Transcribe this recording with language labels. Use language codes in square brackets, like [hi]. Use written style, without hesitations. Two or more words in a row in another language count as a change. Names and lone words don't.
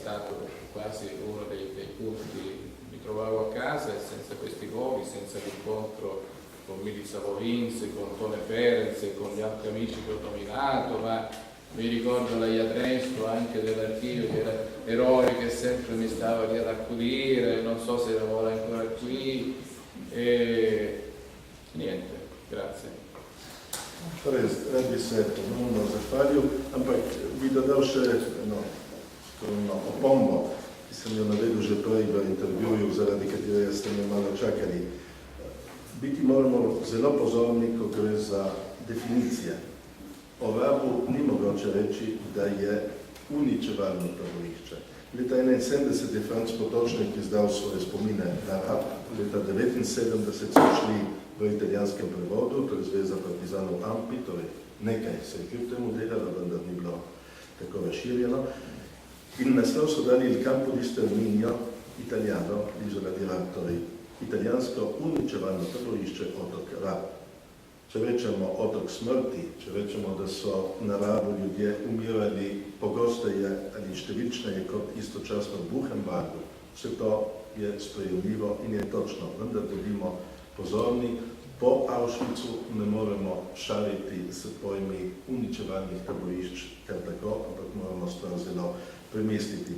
[it] stato quasi uno dei punti, mi trovavo a casa e senza questi voli, senza l'incontro con Milica Vovins, con Tone Ferenc, con gli altri amici che ho nominato, ma mi ricordo la Iadrescu anche dell'archivio, che era eroe che sempre mi stava lì ad accudire, non so se lavora ancora qui, e niente, grazie. [sl] Torej, rad bi se ponovno zahvalil, ampak bi dodal še eno opombo, ki sem jo navedel že prej v intervjuju, zaradi katerega ste me malo čakali. Biti moramo zelo pozorni, ko gre za definicije. O Rabu ni mogoče reči, da je uničevalno taborišče. Leta 1971 je Franc Potočnik izdal svoje spomine na Rab, leta 1979 so šli v italijanskem prevodu, to je Zveza partizanov Ampi, torej nekaj se je kljub temu delalo, vendar ni bilo tako razširjeno. In naslov so dali Il campo di sterminio italiano Isola di Rab, torej italijansko uničevalno taborišče otok Rab. Če rečemo otok smrti, če rečemo, da so na Rabu ljudje umirali pogosteje ali številčneje kot istočasno v Buchenwaldu, vse to je sprejemljivo in je točno, vendar bodimo pozorni, po Auschwitzu ne moremo šaliti s pojmi uničevalnih taborišč kar tako, ampak moramo stvar zelo premisliti.